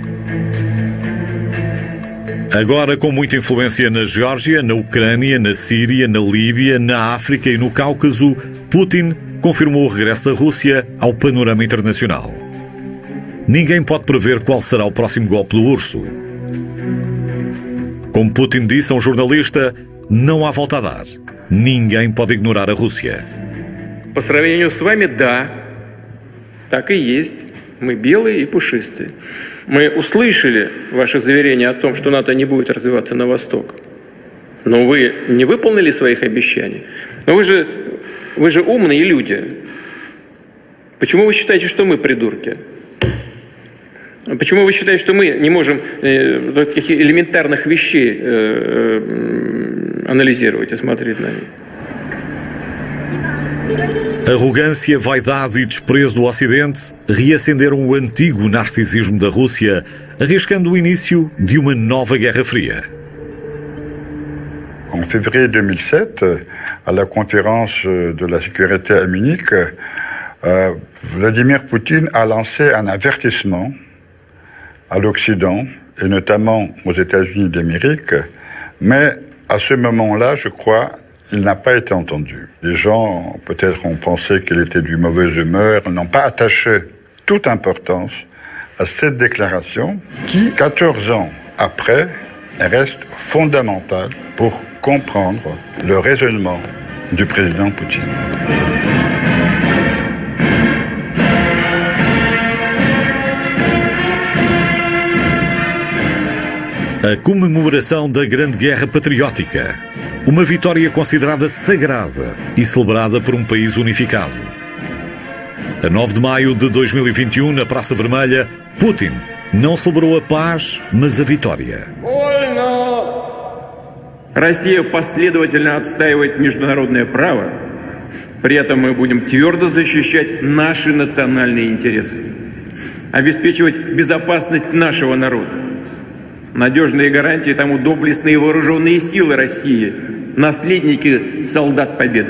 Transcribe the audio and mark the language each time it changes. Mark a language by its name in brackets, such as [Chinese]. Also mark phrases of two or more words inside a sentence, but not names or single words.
[Portuguese] Agora com muita influência na Geórgia, na Ucrânia, na Síria, na Líbia, na África e no Cáucaso, Putin confirmou o regresso da Rússia ao panorama internacional. Ninguém pode prever qual será o próximo golpe do urso. Como Putin disse a um jornalista, não há volta a dar. Ninguém pode ignorar a Rússia. [Russian] По сравнению с вами, да, так и есть. Мы белые и пушистые. Мы услышали ваше заверение о том, что НАТО не будет развиваться на восток. Но вы не выполнили своих обещаний. Но вы же умные люди. Почему вы считаете, что мы придурки? Почему вы считаете, что мы не можем таких элементарных вещей aнализировать e смотреть на них? [Portuguese] Arrogância, vaidade e desprezo do Ocidente reacenderam o antigo narcisismo da Rússia, arriscando o início de uma nova Guerra Fria. [French] En février 2007, à la conférence de la sécurité à Munich, Vladimir Poutine a lancé un avertissement à l'Occident, et notamment aux États-Unis d'Amérique, mais à ce moment-là, je crois, il n'a pas été entendu. Les gens, peut-être, ont pensé qu'il était de mauvaise humeur, n'ont pas attaché toute importance à cette déclaration qui, 14 ans après, reste fondamentale pour comprendre le raisonnement du président Poutine. [Portuguese] A comemoração da Grande Guerra Patriótica. Uma vitória considerada sagrada e celebrada por um país unificado. A 9 de maio de 2021, na Praça Vermelha, Putin não celebrou a paz, mas a vitória. [Russian] Россия последовательно отстаивает международное право. При этом мы будем твердо защищать наши национальные интересы. Обеспечивать безопасность нашего народа. Надежные гарантии тому доблестные вооруженные силы России, наследники солдат Победы.